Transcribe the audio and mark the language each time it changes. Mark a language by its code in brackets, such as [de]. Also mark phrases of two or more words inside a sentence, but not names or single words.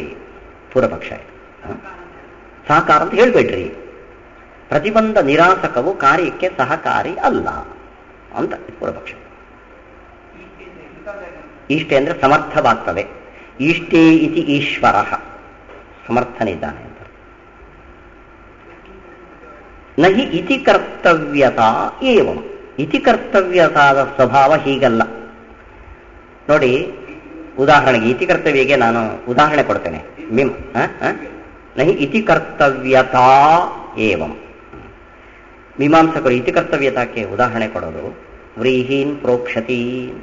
[kn] ಪೂರ್ವಪಕ್ಷ ಸಹಕಾರ ಅಂತ ಹೇಳ್ಬೇಡ್ರಿ. ಪ್ರತಿಬಂಧ ನಿರಾಸಕವು ಕಾರ್ಯಕ್ಕೆ ಸಹಕಾರಿ ಅಲ್ಲ ಅಂತ ಪೂರ್ವಪಕ್ಷ. ಇಷ್ಟೇ ಅಂದ್ರೆ ಸಮರ್ಥವಾಗ್ತದೆ. ಇಷ್ಟೇ ಇತಿ ಈಶ್ವರ, ಸಮರ್ಥನಿದ್ದಾನೆ ಅಂತ. [sa] ನಹಿ ಇತಿ ಕರ್ತವ್ಯತಾ ಏವಂ, [kn] ಇತಿ ಕರ್ತವ್ಯತಾದ ಸ್ವಭಾವ ಹೀಗಲ್ಲ. ನೋಡಿ, ಉದಾಹರಣೆಗೆ ಇತಿ ಕರ್ತವ್ಯಗೆ ನಾನು ಉದಾಹರಣೆ ಕೊಡ್ತೇನೆ. [sa] ನಹಿ ಇತಿ ಕರ್ತವ್ಯತಾ ಏವಂ, [kn] ಮೀಮಾಂಸಕರು ಇತಿಕರ್ತವ್ಯತಕ್ಕೆ ಉದಾಹರಣೆ ಕೊಡೋದು [sa] ವ್ರೀಹೀನ್ ಪ್ರೋಕ್ಷತಿ [kn] ಅಂತ.